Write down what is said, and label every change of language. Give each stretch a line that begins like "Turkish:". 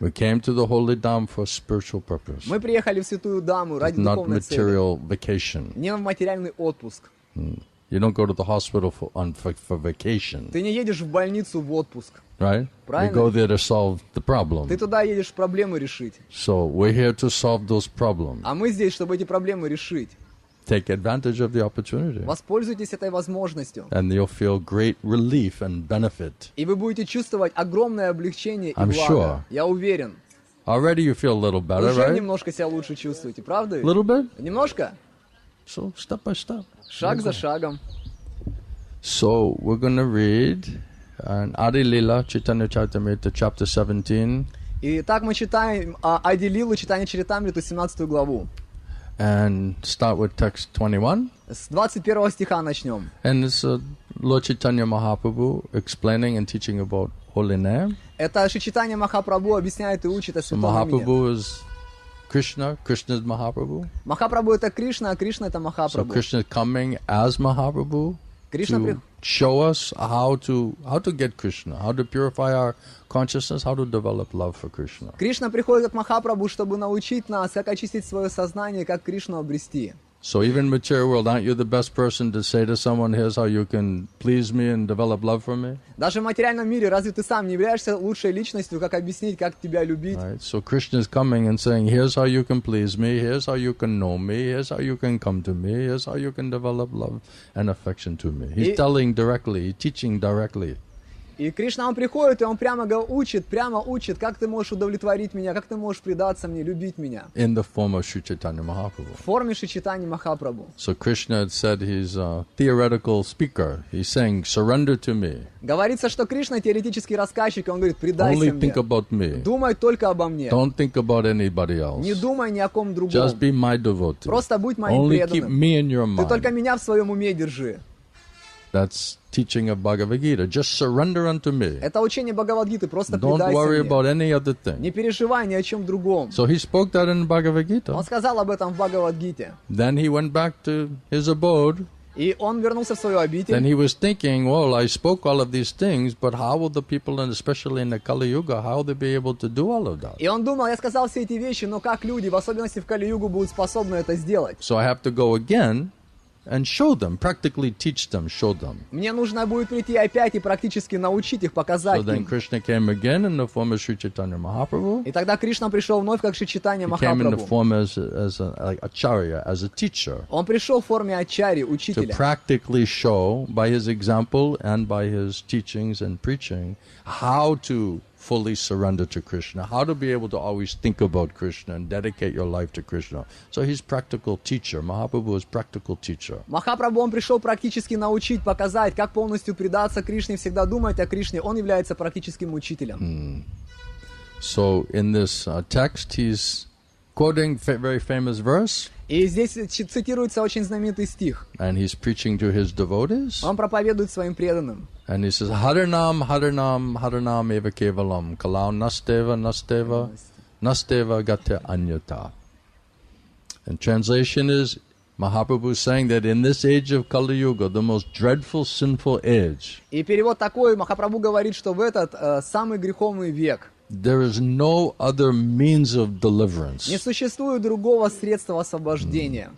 English: We came to the Holy Dham for spiritual purpose,
Russian: Мы приехали в Святую Даму ради
English: not
Russian: духовной цели,
English: material vacation.
Russian: не в материальный отпуск.
English: You don't go to the hospital for vacation,
Russian: Ты не едешь в больницу в отпуск.
English: right? You
Russian: Правильно.
English: go there to solve the problem.
Russian: Ты туда едешь проблемы решить.
English: So we're here to solve those problems.
Russian: А мы здесь, чтобы эти проблемы решить.
English: Take advantage of the opportunity,
Russian: Воспользуйтесь этой возможностью.
English: and you'll feel great relief and benefit.
Russian: И вы будете чувствовать огромное облегчение и
English: I'm
Russian: благо.
English: sure.
Russian: Я уверен.
English: Already you feel a little better,
Russian: Уже right? немножко себя лучше чувствуете, правда? ведь?
English: Little bit.
Russian: Немножко?
English: So step by step.
Russian: Шаг за шагом.
English: So we're going to read Adi Lila, Chaitanya Charitamrita, chapter 17,
Russian: И так мы читаем Ади Лилу, читание Чаритамриту, 17 главу.
English: and start with text 21.
Russian: С 21 стиха начнем.
English: And it's Lord Chaitanya Mahaprabhu explaining and teaching about holy name.
Russian: Это Шри-читание Махапрабху объясняет и учит о
English: So
Russian: святом имени.
English: Mahaprabhu is Krishna, Krishna is Mahaprabhu.
Russian: Махапрабху это Кришна, а Кришна это
English: So
Russian: Махапрабху.
English: Krishna is coming as Mahaprabhu Krishna to show us how to get Krishna, how to purify our consciousness, how to develop love for Krishna.
Russian: Кришна приходит к Махапрабху, чтобы научить нас, как очистить свое сознание, как Кришну обрести.
English: So even in material world, aren't you the best person to say to someone, here's how you can please me and develop love for me?
Russian: Даже в материальном мире разве ты сам не являешься лучшей личностью, как объяснить, как тебя любить?
English: Right? So Krishna is coming and saying, here's how you can please me, here's how you can know me, here's how you can come to me, here's how you can develop love and affection to me. He's telling directly, he's teaching directly.
Russian: И Кришна, он приходит, и он прямо учит, как ты можешь удовлетворить меня, как ты можешь предаться мне, любить меня.
English: In the form of Sri Chaitanya Mahaprabhu.
Russian: В форме Шри-читания Махапрабху.
English: So Krishna had said he's a theoretical speaker. He's saying, surrender to me.
Russian: Говорится, что Кришна теоретический рассказчик, и он говорит, предайся
English: Only
Russian: мне.
English: think about me.
Russian: Думай только обо мне.
English: Don't think about anybody else.
Russian: Не думай ни о ком другом.
English: Just be my devotee.
Russian: Просто будь моим
English: Only keep
Russian: преданным.
English: me in your
Russian: Ты только
English: mind.
Russian: меня в своем уме держи.
English: That's teaching of Bhagavad Gita. Just surrender unto me.
Russian: Это учение Бхагавад-гиты, просто
English: Don't
Russian: предайся
English: worry
Russian: мне.
English: about any other thing.
Russian: Не переживай ни о чем другом.
English: So he spoke that in Bhagavad Gita.
Russian: Он сказал об этом в Бхагавад-гите.
English: Then he went back to his abode.
Russian: И он вернулся в свою
English: Then
Russian: обитель.
English: he was thinking, well, I spoke all of these things, but how will the people, and especially in the Kali Yuga, how will they be able to do all of that?
Russian: И он думал, я сказал все эти вещи, но как люди, в особенности в Кали-югу, будут способны это сделать?
English: So I have to go again and show them, practically teach them, show them.
Russian: Мне нужно будет прийти опять и практически научить их, показать
English: So then
Russian: им.
English: Krishna came again in the form of Sri Chaitanya Mahaprabhu.
Russian: И тогда Кришна пришел вновь как Шри Чайтанья
English: He came in the
Russian: Махапрабху.
English: form as like acharya, as a teacher,
Russian: Он пришел в форме ачари,
English: to
Russian: учителя,
English: practically show by his example and by his teachings and preaching how to fully surrender to Krishna, how to be able to always think about Krishna and dedicate your life to Krishna. So he's practical teacher. Mahaprabhu is practical teacher.
Russian: Махапрабху, он пришел практически научить, показать, как полностью предаться Кришне, всегда думать о Кришне. Он является практическим учителем.
English: So in this text, he's quoting very famous verse,
Russian: И здесь цитируется очень знаменитый стих.
English: and he's preaching to his devotees.
Russian: Он проповедует своим преданным.
English: And he says,
Sanskrit: Harinam, Harinam, Harinam eva kevalam, kalau nasteva, nasteva, nasteva gate anyata.
English: And translation is, Mahaprabhu is saying that in this age of Kali Yuga, the most dreadful, sinful age,
Russian: И перевод такой, Махапрабху говорит, что в этот самый греховный век
English: there is no other means of deliverance.
Russian: не существует другого средства освобождения.